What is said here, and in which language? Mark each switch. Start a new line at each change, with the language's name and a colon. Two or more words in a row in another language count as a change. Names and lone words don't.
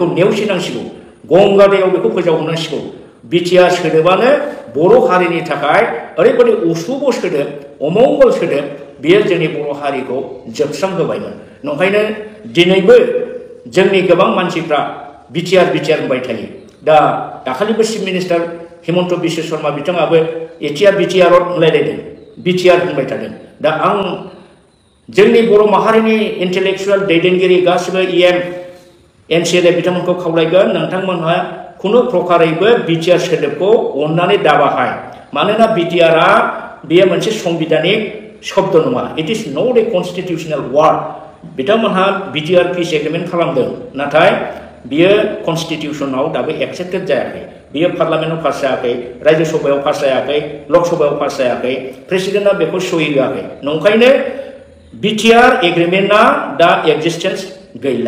Bodo: नेवसिनांसिगौ गंगादैयाव बेखौ फोजावनांसिगौ बिटिआर सोदोबानो बर' हारिनि थाखाय ओरैबायदि उसुब सोदोब अमंगल सोदोब बेयो जोंनि बर' हारिखौ जोबस्रांहोबायमोन नंखायनो दिनैबो जोंनि गोबां मानसिफ्रा बिटिआर होनबाय थायो दा दाखालिबो
English: chief minister
Bodo: हिमन्त बिश्व शर्मा बिथाङाबो बिटिआर होनलायलायदों बिटिआर होनबाय थादों दा आं जोंनि बर' माहारिनि इन्टेलेक्चुवेल दैदेनगिरि गासिबो इएम एनसिएलए बिथांमोनखौ खावलायगोन नोंथांमोनहा खुनु प्रकारेबो बिटिआर सोदोबखौ अननानै दाबाहाय मानोना बिटिआरआ बेयो मोनसे संबिधानिक शब्द नङा
English: it is not a constitutional word
Bodo: बिथांमोनहा बिटिआर
English: peace agreement
Bodo: खालामदों नाथाय बियो कन्स्टिटिउशनाव दाबो एक्सेप्टेड जायाखै बियो पार्लामेन्टआव पास जायाखै राज्य सभायाव पास जायाखै लक सभायाव पास जायाखै प्रेसिडेन्टआ बेखौ सहि होआखै नंखायनो बिटिआर एग्रिमेन्टआ दा एक्जिस्टेन्स गैला